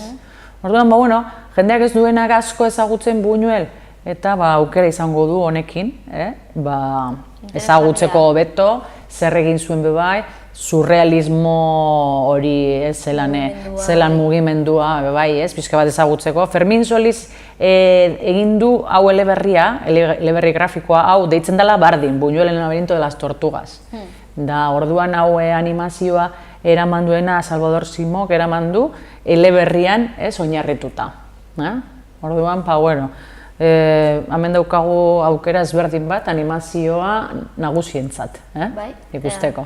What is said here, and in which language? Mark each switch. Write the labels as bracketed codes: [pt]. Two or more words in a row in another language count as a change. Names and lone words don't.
[eu] Orduan, bueno, jendeak ez duenak asko ezagutzen Buñuel, eta aukera izango du honekin, ezagutzeko hobeto, zer egin zuen bebai, surrealismo hori zelan mugimendua bebai, ez, pixka bat ezagutzeko. Fermin Soliz egin du hau eleberri grafikoa, hau deitzen dela bardin, Buñuel en el laberinto de las tortugas. Da, orduan hau animazioa eraman duena Salvador Simok eraman du eleberrian oinarrituta. Orduan, bueno, hemen daukagu aukera ezberdin bat animazioa nagusientzat, ikusteko.